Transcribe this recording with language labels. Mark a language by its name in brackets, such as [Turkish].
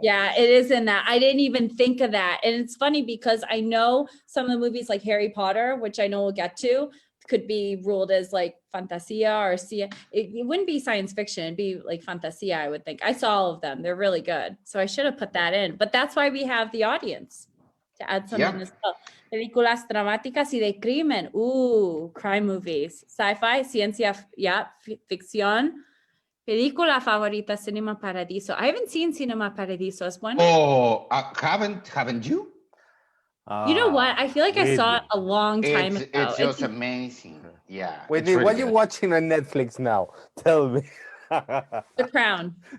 [English] Yeah, it is in that. I didn't even think of that. And it's funny because I know some of the movies like Harry Potter, which I know we'll get to, could be ruled as like fantasia or it wouldn't be science fiction. It'd be like fantasia, I would think. I saw all of them. They're really good. So I should have put that in. But that's why we have the audience to add something as well. [Spanish] Películas dramáticas y de crimen. [English] Ooh, crime movies. [Spanish] Sci-fi, ciencia, ficción. Película favorita, Cinema Paradiso. [English] I haven't seen Cinema Paradiso. [Spanish] Es bueno. [English] Oh, haven't you? You know what? I feel like I saw it a long time ago. It's just amazing. Yeah. Whitney, really what are you good. watching on Netflix now? Tell me. The Crown.